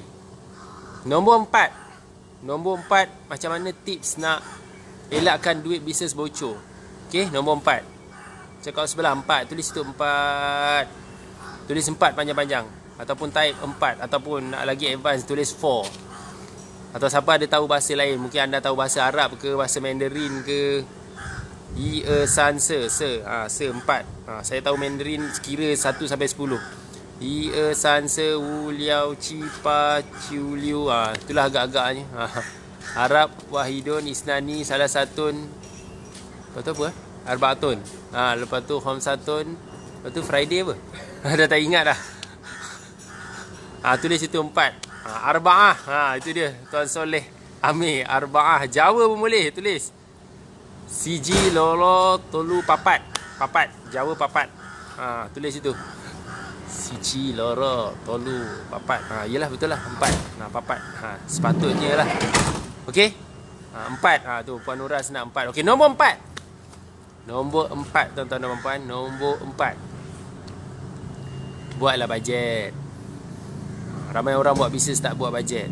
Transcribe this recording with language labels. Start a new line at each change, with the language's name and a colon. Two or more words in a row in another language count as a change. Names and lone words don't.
Malay: Nombor 4, macam mana tips nak elakkan duit bisnes bocor. Okay, nombor 4. Cakap sebelah 4, tulis situ 4. Tulis 4 panjang-panjang. ataupun type 4, ataupun nak lagi advance tulis 4. Atau siapa ada tahu bahasa lain, mungkin anda tahu bahasa Arab ke, bahasa Mandarin ke.
Chinese: 一 二 三 四，四 4.
Malay: Saya tahu Mandarin kira 1 sampai 10.
Chinese: 一 二 三 四 五 六 七 八 九 六.
Malay: Itulah agak-agaknya.
Arabic: عرب واحد اثنان ثلا ثة.
Malay: Lepas tu apa? Arbaatun. Lepas tu khamsatun. Lepas tu Friday apa? Dah tak ingat dah. Tulis itu 4. Arba'ah. Itu dia Tuan Soleh Amir. Arba'ah. Jawa pun boleh tulis.
Javanese: Siji loro tolu papat. Papat. Jawa papat.
Malay: Tulis itu.
Javanese: Siji loro tolu papat.
Malay: Yelah betul lah 4. Papat. Sepatutnya lah. Okey. 4. Tu Puan Nuras nak 4. Okey, nombor 4. Nombor 4 tuan-tuan dan puan-puan. Nombor 4. Buatlah bajet. Ramai orang buat bisnes tak buat bajet.